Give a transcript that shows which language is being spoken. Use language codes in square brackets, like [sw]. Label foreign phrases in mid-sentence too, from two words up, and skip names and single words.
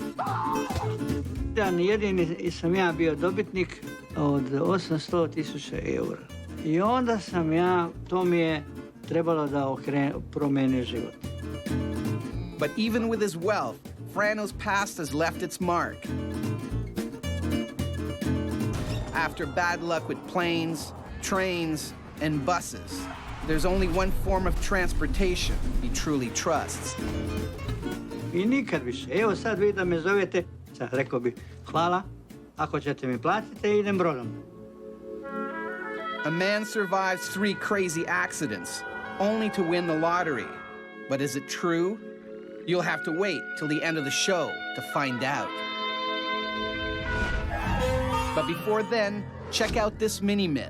[sr] Dan jedini sam ja bio dobitnik od 800.000 eura. I onda sam ja, to mi je trebalo da promeni život. [en] But even with his wealth, Frano's past has left its mark. After bad luck with planes, trains, and buses, there's only one form of transportation he truly trusts. [sr] I nikad više. Evo sad vi da me zovete, sad rekao bi, hvala, ako ćete mi platiti, idem brodom. [en] A man survives 3 crazy accidents, only to win the lottery. But is it true? You'll have to wait till the end of the show to find out. But before then, check out this mini-myth.